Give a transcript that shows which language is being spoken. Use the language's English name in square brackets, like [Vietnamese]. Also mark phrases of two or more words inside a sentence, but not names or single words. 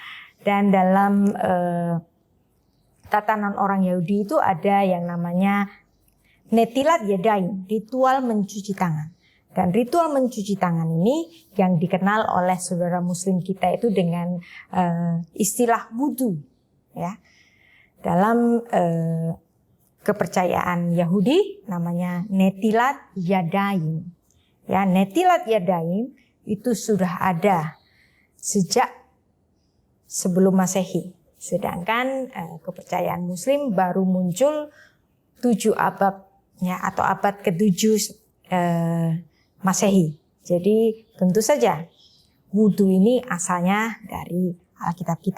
[Indonesian] Dan dalam tatanan orang Yahudi itu ada yang namanya [Hebrew] נטילת ידיים, [Indonesian] ritual mencuci tangan. Dan ritual mencuci tangan ini yang dikenal oleh saudara muslim kita itu dengan istilah wudu, ya. Dalam kepercayaan Yahudi namanya [Hebrew] נטילת ידיים. [Indonesian] Ya, [Hebrew] נטילת ידיים [Indonesian] itu sudah ada sejak sebelum Masehi. Sedangkan kepercayaan muslim baru muncul 7 abad, ya, atau abad ke-7 Masehi. Jadi tentu saja wudu ini asalnya dari Alkitab kita.